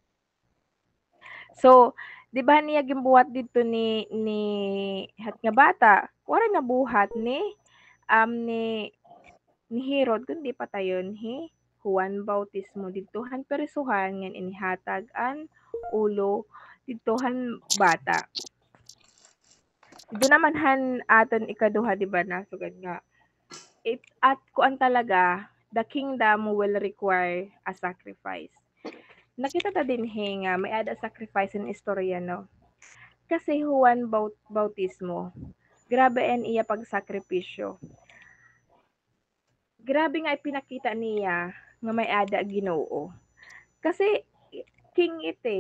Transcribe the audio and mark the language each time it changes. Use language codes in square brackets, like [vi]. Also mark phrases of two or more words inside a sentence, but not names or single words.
[war] So, 'di ba niya gimbuhat dito ni hat nga bata, wala nabuhat ni Herod kundi patayon Juan Bautismo didtohan perisuhan ngan inihatag an ulo didtohan bata. Dito naman aton ikaduha 'di ba nasugad nga at kuan talaga, [en] the kingdom will require a sacrifice. [war] Nakita ta dinhi nga may ada sacrifice in istorya no. Kasi Juan Bautismo, grabe en iya pagsakripisyo. Grabe nga ipinakita niya nga may ada Ginoo. Kasi king ite.